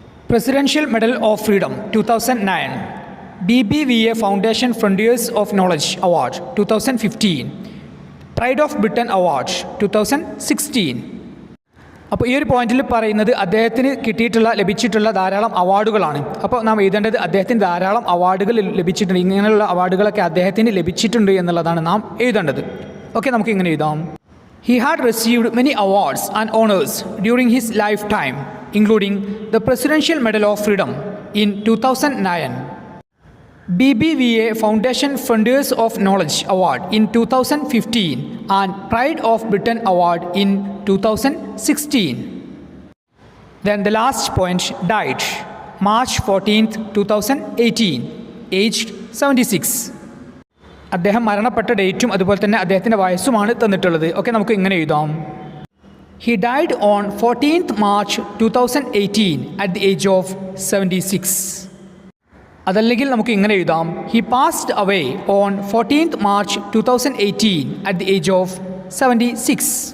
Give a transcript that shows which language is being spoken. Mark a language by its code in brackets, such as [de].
[en] Presidential medal of freedom 2009, BBVA foundation frontiers of knowledge award 2015, pride of Britain award 2016. [ml] അപ്പോൾ ഈ ഒരു പോയിന്റിൽ പറയുന്നത് അദ്ദേഹത്തിന് ലഭിച്ചിട്ടുള്ള ധാരാളം അവാർഡുകളാണ്. അപ്പോൾ നാം എഴുതേണ്ടത് അദ്ദേഹത്തിന് ധാരാളം അവാർഡുകൾ ലഭിച്ചിട്ടുണ്ട്, ഇങ്ങനെയുള്ള അവാർഡുകളൊക്കെ അദ്ദേഹത്തിന് ലഭിച്ചിട്ടുണ്ട് എന്നുള്ളതാണ് നാം എഴുതേണ്ടത്. ഓക്കെ, നമുക്ക് ഇങ്ങനെ എഴുതാം. [en] He had received many awards and honors during his lifetime, including the Presidential Medal of Freedom in 2009, BBVA Foundation Frontiers of Knowledge Award in 2015, and Pride of Britain Award in 2016. Then the last point, died March 14th, 2018, aged 76. [ml] അദ്ദേഹം മരണപ്പെട്ട ഡേറ്റും അതുപോലെ തന്നെ അദ്ദേഹത്തിൻ്റെ വയസ്സുമാണ് തന്നിട്ടുള്ളത്. Okay, നമുക്ക് ഇങ്ങനെ എഴുതാം. [en] He died on 14th March 2018 at the age of 76. [ml] അതല്ലെങ്കിൽ നമുക്ക് ഇങ്ങനെ എഴുതാം. [en] He passed away on 14th March 2018 at the age of 76.